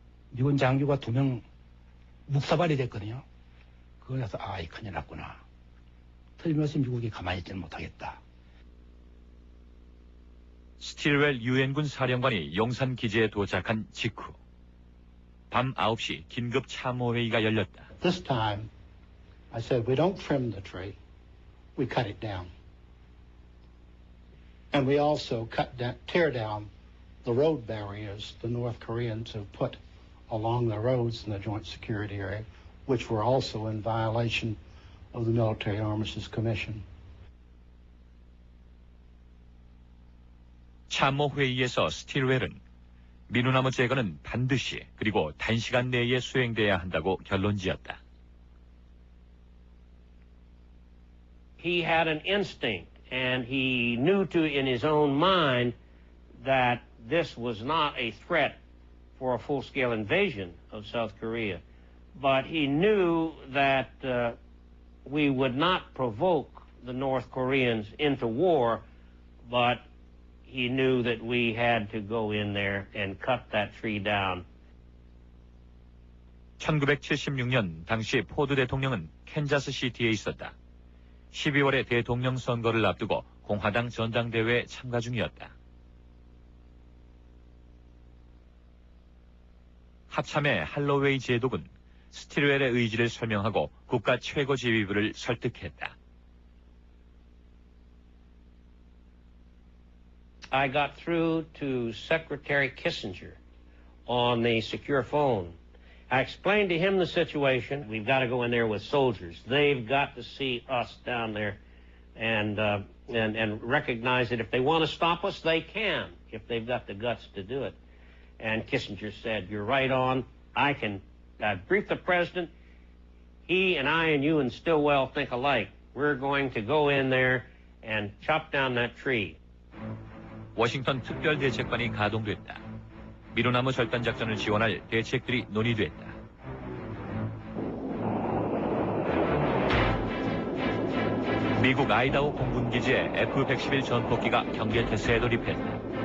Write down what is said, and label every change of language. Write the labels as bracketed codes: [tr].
[ko] 미군 장교가 2명 묵사발이 됐거든요. 그거라서 이 큰일 났구나. 틀림없이 미국이 가만히 있지는 못하겠다. 스틸웰 유엔군 사령관이 용산 기지에 도착한 직후 밤 9시 긴급 참모회의가 열렸다. [en] This time, I said, we don't trim the tree, we cut it down. And we also tear down the road barriers the North Koreans have put along the roads in the Joint Security Area, which were also in violation of the Military Armistice Commission. [ko] 참모회의에서 스틸웰은 미누나무 제거는 반드시 그리고 단시간 내에 수행돼야 한다고 결론지었다. [en] He had an instinct and he knew in his own mind that this was not a threat for a full-scale invasion of South Korea. But he knew that we would not provoke the North Koreans into war, but he knew that we had to go in there and cut that tree down. [ko] 1976년 당시 포드 대통령은 캔자스 시티에 있었다. 12월에 대통령 선거를 앞두고 공화당 전당대회에 참가 중이었다. 합참의 할로웨이 제독은 스틸웰의 의지를 설명하고 국가 최고 지휘부를 설득했다. [en] I got through to Secretary Kissinger on the secure phone. I explained to him the situation. We've got to go in there with soldiers. They've got to see us down there and recognize that if they want to stop us, they can, if they've got the guts to do it. And Kissinger said, you're right on. I briefed the president. He and I and you and Stilwell think alike. We're going to go in there and chop down that tree. [ko] 워싱턴 특별대책반이 가동됐다. 미루나무 절단 작전을 지원할 대책들이 논의됐다. 미국 아이다호 공군기지의 F-111 전폭기가 경계 태세에 돌입했다.